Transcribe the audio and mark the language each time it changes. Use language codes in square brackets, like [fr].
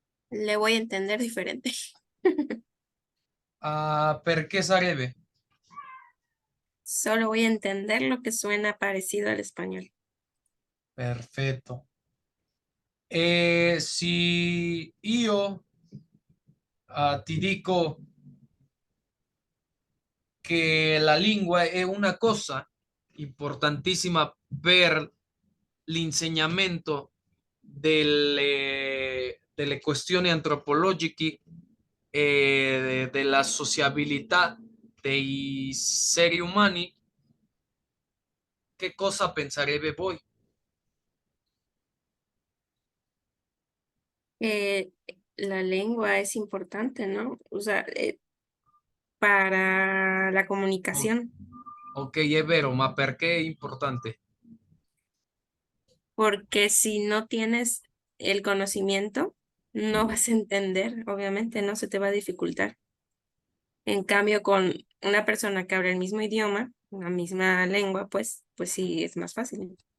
[es] Le voy a entender diferente. [it] Ah, perché sarebbe? [es] Solo voy a entender lo que suena parecido al español. [it] Perfetto. Se io ti dico che la lingua è una cosa importantissima per l'insegnamento delle questioni antropologiche e della sociabilità dei esseri umani, che cosa pensarebbe voi? [es] Eh, la lengua es importante, ¿no? O sea, para la O- comunicación, [it] ok, è vero, ma perché è importante? [es] porque si no tienes el conocimiento, no vas a entender, obviamente, no se te va a dificultar. En cambio, con una persona que habla el mismo idioma, la misma lengua, pues sí, es más fácil.